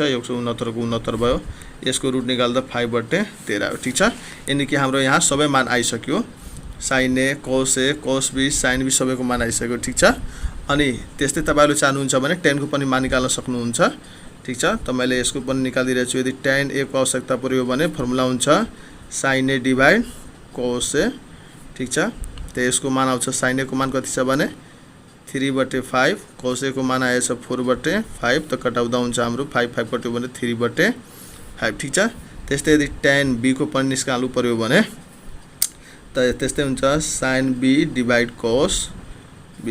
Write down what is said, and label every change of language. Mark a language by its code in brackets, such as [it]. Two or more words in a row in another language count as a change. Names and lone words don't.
[ne] 169 को 69 भयो। यसको रुट निकाल्दा 5/13 हो ठीक छ। [hi] यानी कि [ne] हाम्रो यहाँ सबै मान आइसक्यो। sin a cos b sin b सबैको मान आइसक्यो ठीक छ। अनि त्यस्तै तपाईहरुले चाहनुहुन्छ भने tan को पनि मान निकाल्न सक्नुहुन्छ ठीक छ। त मैले यसको पनि निकालिदिरहेछु। यदि tan a को आवश्यकता पर्यो भने फर्मुला हुन्छ sin a डिवाइड cos a ठीक छ। त यसको मान आउँछ sin a को मान कति छ भने 3/5 cos a को मान आएछ 4/5 त कटाउँदा हुन्छ हाम्रो 5 5 कट्यो भने 3/5 ठीक छ। त्यस्तै यदि tan b को पनि निकाल्नु पर्यो भने त त्यस्तै हुन्छ sin b डिवाइड cos b।